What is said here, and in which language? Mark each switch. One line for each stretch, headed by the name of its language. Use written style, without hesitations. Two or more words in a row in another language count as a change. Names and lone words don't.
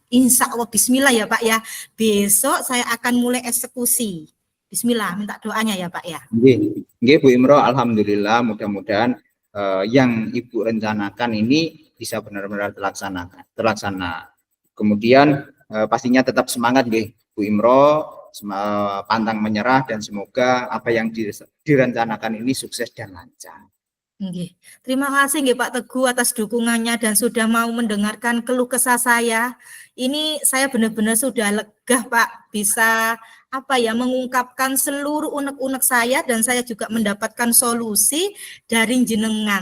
Arabic: إن شاء الله,
Indonesian: bismillah ya Pak ya. Besok saya akan mulai eksekusi. Bismillah, minta doanya ya Pak ya. Nggih, Bu Imro, alhamdulillah mudah-mudahan yang Ibu rencanakan ini bisa benar-benar terlaksana. Kemudian pastinya tetap semangat nggih Bu Imro, pantang menyerah dan semoga apa yang direncanakan ini sukses dan lancar. Nggih. Terima kasih nggih Pak Teguh atas dukungannya dan sudah mau mendengarkan keluh kesah saya. Ini saya benar-benar sudah lega Pak, bisa mengungkapkan seluruh unek-unek saya dan saya juga mendapatkan solusi dari jenengan.